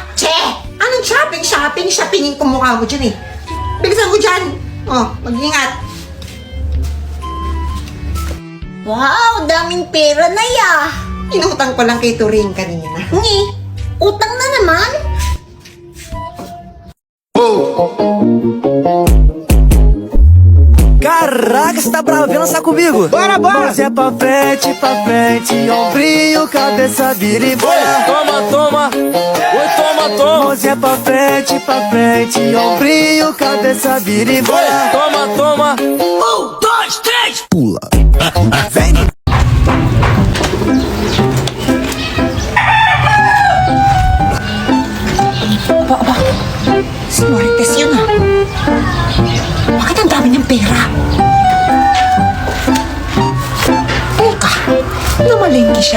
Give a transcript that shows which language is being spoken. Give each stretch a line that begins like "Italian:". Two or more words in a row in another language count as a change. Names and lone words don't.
Filipino: Che! Anong shopping? Shoppingin ko mukha mo dyan eh. Bilisan mo dyan. Oh, mag-ingat. Wow, daming pera na ya. Inutang ko lang kay Turing kanina. Utang na naman?
Portuguese: Caraca, você tá bravo? Vem lançar comigo. Bora! Mas é pra frente, ombrinho, cabeça, vira e bora. Toma. Oi, toma. Mãozinha pra frente, ombrinho, cabeça vira e bola. Toma, toma. 1, 2, 3, pula. Vem.
Filipino: Si Marites yun ah. Bakit ang dami niyang pera? Teka, namalengke siya.